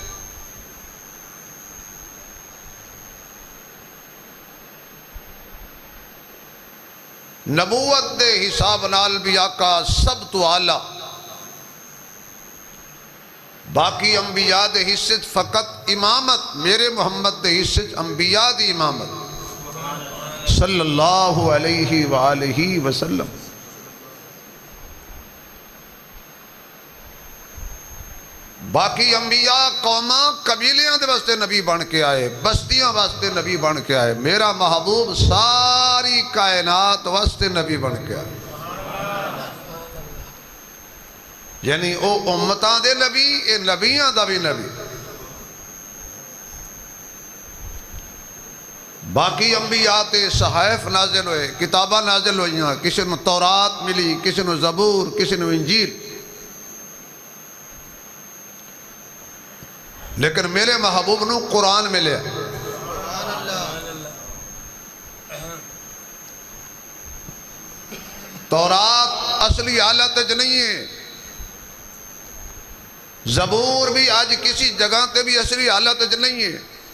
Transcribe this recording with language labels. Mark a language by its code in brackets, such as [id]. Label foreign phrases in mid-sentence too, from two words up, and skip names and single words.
[pa] نبوت دے حساب نال بھی آقا سب تو اعلیٰ، باقی انبیاء دے حصے فقط امامت، میرے محمد دے حصے انبیاء دی امامت صلی اللہ علیہ وآلہ وسلم۔ باقی انبیاء قوماں قبیلیاں دے واسطے نبی بن کے آئے، بستیاں واسطے نبی بن کے آئے، میرا محبوب ساری کائنات واسطے نبی بن کے آئے، یعنی او امتاں دے نبی، اے نبیاں دا بھی نبی۔ باقی انبیاء تے صحائف نازل ہوئے، کتاباں نازل ہوئیاں، کسی نو تورات ملی، کسی نو زبور، کسی نو انجیل، لیکن میرے محبوب نو قرآن ملے۔ تورات اصلی حالت وچ نہیں ہے، زبور بھی آج کسی جگہ تے بھی اصلی حالت وچ نہیں ہے،